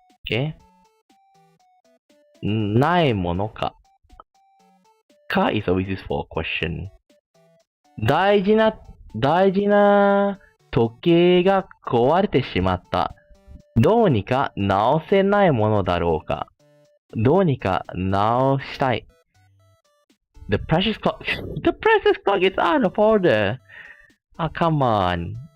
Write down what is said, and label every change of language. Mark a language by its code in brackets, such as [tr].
[en] Okay, ないものか Ka is always used for a question. [ja] 大事な時計が壊れてしまった。どうにか直せないものだろうか。どうにか直したい。 [en] The precious clock is out of order. Ah, come on.